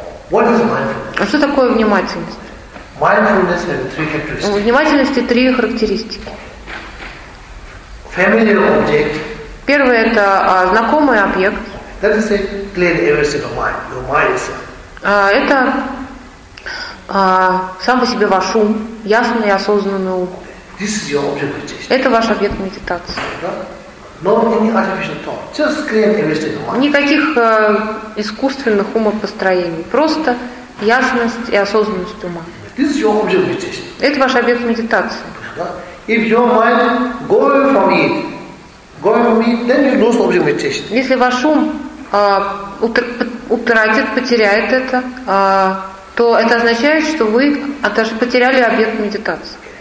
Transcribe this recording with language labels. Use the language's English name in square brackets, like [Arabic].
[English] What is mindfulness? [Russian] А что такое внимательность? [English] Mindfulness has three characteristics. [Russian] У внимательности три характеристики. [English] Familiar object. [Russian] Первое – это знакомый объект. [English] That is a clear aware state of mind, your mind itself. [Russian] Это сам по себе ваш ум, ясный и осознанный ум. [English] This is your object meditation. [Russian] Это ваш объект медитации. [English] No, not any artificial thought, just clear aware state of mind. [Russian] Никаких искусственных умопостроений, просто ясность и осознанность ума. [English] This is your object meditation. [Russian] Это ваш объект медитации. [English] If your mind going from it, then you lose object meditation. [Russian] Если ваш ум утратит, потеряет это, то это означает, что вы даже потеряли объект медитации.